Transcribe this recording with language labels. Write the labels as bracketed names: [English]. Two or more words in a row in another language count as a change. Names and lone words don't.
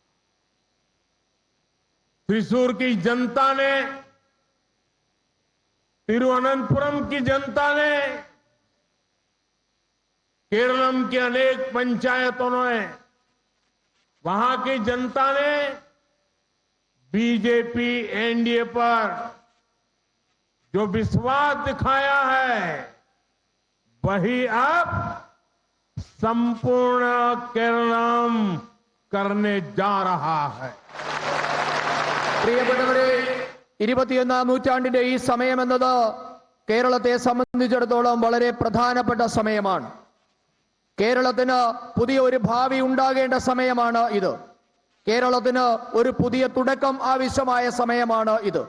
[Hindi] त्रिशूर की जनता ने, तिरुवनंतपुरम की जनता ने, केरलम की अनेक पंचायतों ने, वहां की जनता ने बीजेपी NDA पर जो विश्वास दिखाया है, वही अब संपूर्ण केरलम करने जा रहा है. [Malayalam] പ്രിയപ്പെട്ടവരെ, 21ാം നൂറ്റാണ്ടിന്റെ ഈ സമയമെന്നത് കേരളത്തെ സംബന്ധിച്ചിടത്തോളം വളരെ പ്രധാനപ്പെട്ട സമയമാണ്. കേരളത്തിന് പുതിയ ഒരു ഭാവി ഉണ്ടാകേണ്ട സമയമാണ് ഇത്. കേരളത്തിന് ഒരു പുതിയ തുടക്കം ആവശ്യമായ സമയമാണ് ഇത്.